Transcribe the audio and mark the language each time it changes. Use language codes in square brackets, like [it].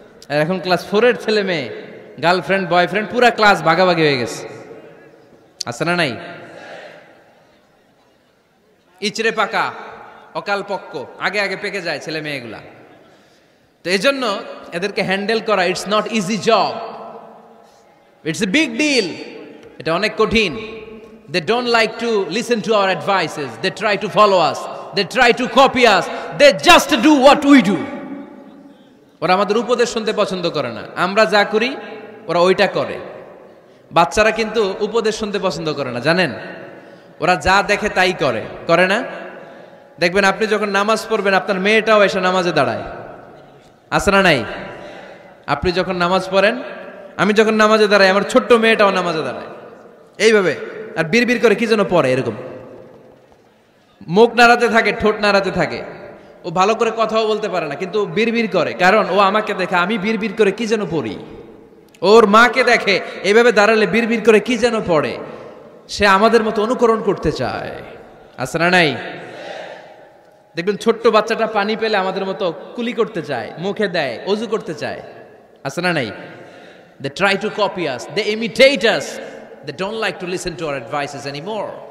[bn] আর এখন ক্লাস 4-এর ছেলে মেয়ে গার্লফ্রেন্ড বয়ফ্রেন্ড পুরা ক্লাস ভাগাভাগি হয়ে গেছে। আছে না নাই? ইচড়ে পাকা, অকাল পক্ক, আগে আগে পেকে যায় ছেলে মেয়েগুলা। তো এই জন্য এদেরকে হ্যান্ডেল করা, [en] It's not easy job, it's a big deal. [bn] এটা অনেক কঠিন। [en] They don't like to listen to our advices. They try to follow us. They try to copy us. They just do what we do. [bn] ওরা আমাদের উপদেশ শুনতে পছন্দ করে না। আমরা যা করি ওরা ওইটা করে। বাচ্চারা কিন্তু উপদেশ শুনতে পছন্দ করে না, জানেন? ওরা যা দেখে তাই করে, করে না? দেখবেন আপনি যখন নামাজ পড়বেন, আপনার মেয়েটাও এসে নামাজে দাঁড়ায়। আছে না নাই? আপনি যখন নামাজ পড়েন, আমি যখন নামাজে দাঁড়াই, আমার ছোট্ট মেয়েটাও নামাজে দাঁড়ায় এইভাবে, আর বিড়বিড় করে কি যেন পড়ে, এরকম মুখ নাড়াতে থাকে, ঠোঁট নাড়াতে থাকে। ও ভালো করে কথাও বলতে পারে না, কিন্তু বিড়বিড় করে, কারণ ও আমাকে দেখে আমি বিড়বিড় করে কি যেন পড়ি। ওর মাকে দেখে এইভাবে দাঁড়ালে বিড়বিড় করে কি যেন পড়ে। সে আমাদের মতো অনুকরণ করতে চায়। আছে না নাই? দেখবেন ছোট্ট বাচ্চাটা পানি পেলে আমাদের মতো কুলি করতে চায়, মুখে দেয়, অজু করতে চায়। আছে না নাই? [en] They try to copy us, they imitate us. They don't like to listen to our advices anymore.